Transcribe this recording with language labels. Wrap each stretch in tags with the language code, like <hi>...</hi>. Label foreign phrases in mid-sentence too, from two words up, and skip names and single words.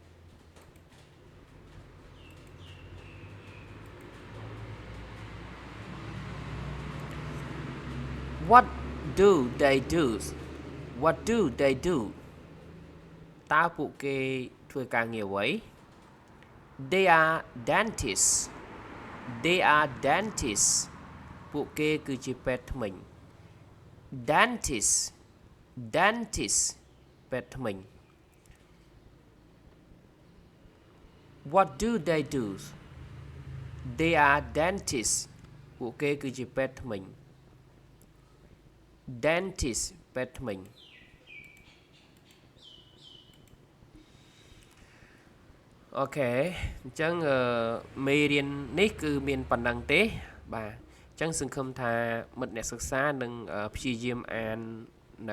<en>What do they do What do they do</en> <km>តើពួកគេធ្វើការងារអ្វី</km> <en>They are dentists They are dentists</en> <km>ពួកគេគឺជាពេទ្យធ្មេញ</km> <en>Dentist Dentist</en> <km>ពេទ្យធ្មេញ</km> <en>What do they do They are dentists</en> <km>ពួកគេគឺជាពេទ្យធ្មេញ Dentist ពេទ្យធ្មេញ អូខេអញ្ចឹងមេរៀននេះគឺមានប៉ុណ្ណឹងទេបាទអញ្ចឹងសង្ឃឹមថាមិត្តអ្នកសិក្សានឹងព្យាយាមអាននៅ</km>